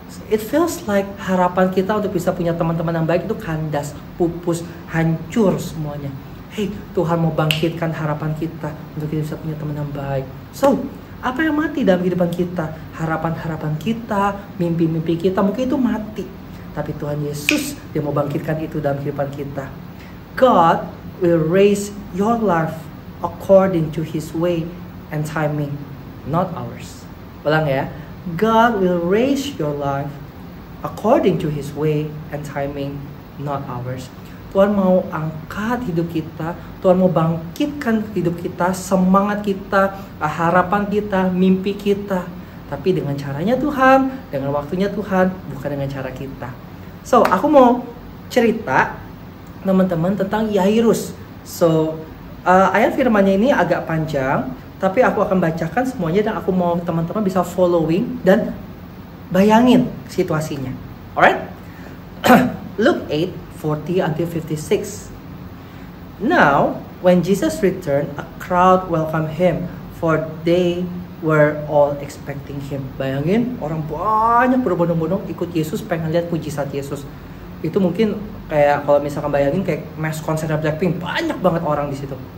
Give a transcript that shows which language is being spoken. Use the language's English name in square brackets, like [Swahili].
[English] It feels like [Indonesian] harapan kita untuk bisa punya teman-teman yang baik itu kandas, pupus, hancur semuanya. Tuhan mau bangkitkan harapan kita untuk kita bisa punya teman yang baik. So, apa yang mati dalam kehidupan kita? Harapan-harapan kita, mimpi-mimpi kita, mungkin itu mati. Tapi Tuhan Yesus, dia mau bangkitkan itu dalam kehidupan kita. [English] God will raise your life according to His way and timing, not ours. [Indonesian] Ulang ya. [English] God will raise your life according to His way and timing, not ours. [Indonesian] Tuhan mau angkat hidup kita, Tuhan mau bangkitkan hidup kita, semangat kita, harapan kita, mimpi kita. Tapi dengan caranya Tuhan, dengan waktunya Tuhan, bukan dengan cara kita. So, aku mau cerita teman-teman tentang Yairus. So, ayat firmannya ini agak panjang, tapi aku akan bacakan semuanya dan aku mau teman-teman bisa following dan bayangin situasinya. [English] Alright? Luke 8:40 until 56. Now, when Jesus returned, a crowd welcomed him, for they were all expecting him. [Indonesian] Bayangin, orang banyak berbondong-bondong ikut Yesus, pengen lihat mujizat Yesus. Itu mungkin kayak kalau misalkan bayangin kayak mass konsernya Blackpink, banyak banget orang di situ.